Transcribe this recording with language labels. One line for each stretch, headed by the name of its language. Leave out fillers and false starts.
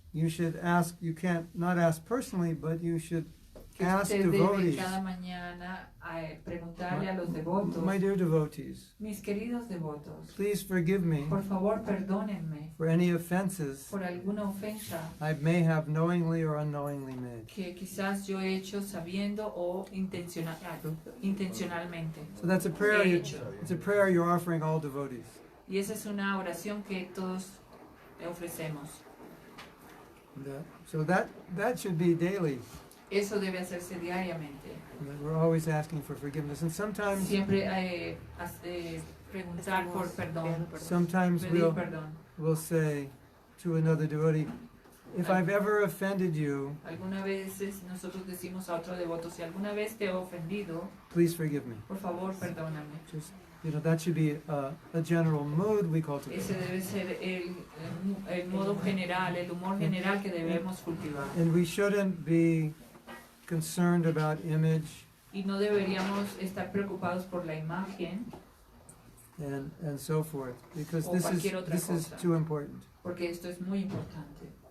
English: you should ask, you can't not ask personally, but you should
Spanish: que
English: ask
Spanish: usted debe
English: devotees,
Spanish: cada mañana preguntarle a los devotos,
English: my dear devotees,
Spanish: mis queridos devotos,
English: please forgive me
Spanish: por favor perdónenme
English: for any offenses
Spanish: por alguna ofensa
English: I may have knowingly or unknowingly made.
Spanish: que quizás yo he hecho sabiendo o intencionalmente.
English: So that's a prayer.
Spanish: He hecho.
English: It's a prayer you're offering all devotees.
Spanish: Y esa es una oración que todos ofrecemos.
English: So that should be daily.
Spanish: Eso debe hacerse diariamente.
English: We're always asking for forgiveness, and sometimes
Spanish: Siempre preguntar por perdón,
English: sometimes
Spanish: pedir perdón.
English: we'll say to another devotee, if I've ever offended you,
Spanish: Algunas veces nosotros decimos a otro devoto, si alguna vez te he ofendido,
English: please forgive me.
Spanish: por favor perdóname.
English: Just that should be a general mood we cultivate.
Spanish: Ese debe ser el modo general, el humor general que debemos cultivar.
English: And we shouldn't be concerned about image
Spanish: Y no deberíamos estar preocupados por la imagen,
English: and so forth, because
Spanish: O cualquier otra
English: this is
Spanish: cosa.
English: too important.
Spanish: porque esto es muy importante.